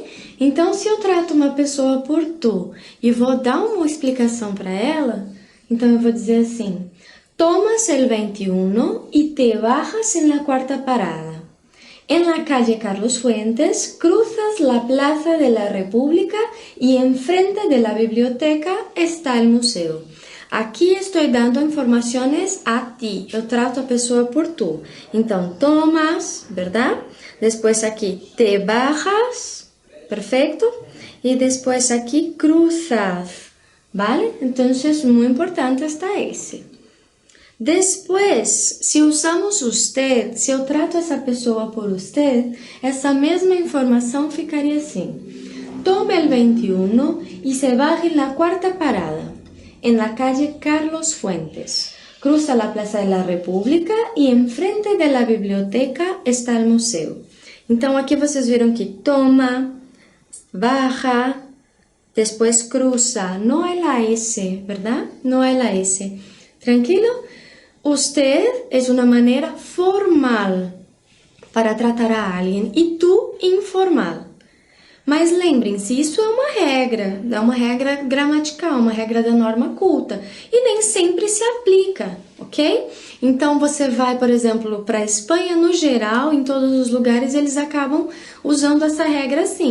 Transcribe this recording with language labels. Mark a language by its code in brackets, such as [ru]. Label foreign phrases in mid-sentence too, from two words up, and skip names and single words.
[pt] Então, se eu trato uma pessoa por tu e vou dar uma explicação para ela, então eu vou dizer assim: [es] tomas el 21 y te bajas en la cuarta parada. En la calle Carlos Fuentes cruzas la Plaza de la República y enfrente de la biblioteca está el museo. [pt] Aqui estou dando informações a ti. Eu trato a pessoa por tu. Então, [es] tomas, ¿verdad? [pt] Depois aqui, [es] te bajas, perfecto? [pt] E depois aqui, [es] cruzas, ¿vale? [pt] Então, muito importante está esse. Depois, se usamos usted, se eu trato essa pessoa por usted, essa mesma informação ficaria assim: [es] tome el 21 y se baje en la cuarta parada, en la calle Carlos Fuentes. Cruza la Plaza de la República y enfrente de la biblioteca está el museo. [pt] Então, aqui vocês viram que toma, baja, depois cruza. Não é la S, ¿verdad? Não é la S. Tranquilo? [es] Usted es una manera formal para tratar a [pt] alguém e tu informal. Mas lembrem-se, isso é uma regra gramatical, uma regra da norma culta e nem sempre se aplica, ok? Então você vai, por exemplo, para a Espanha, no geral, em todos os lugares eles acabam usando essa regra assim.